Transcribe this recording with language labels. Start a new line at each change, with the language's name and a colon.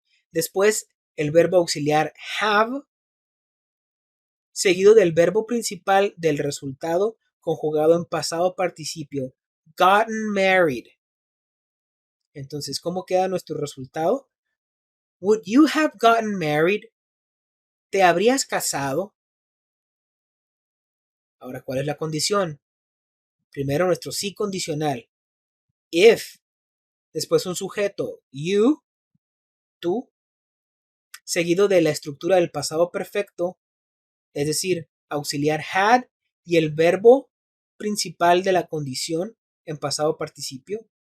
Spanish: Después el verbo auxiliar have, seguido del verbo principal del resultado conjugado en pasado participio,
English: gotten married.
Spanish: Entonces, ¿cómo queda nuestro resultado?
English: Would you have gotten married?
Spanish: ¿Te habrías casado? Ahora, ¿cuál es la condición? Primero nuestro sí condicional, if. Después un sujeto, you, tú. Seguido de la estructura del pasado perfecto, es decir, auxiliar had y el verbo principal de la condición en pasado participio.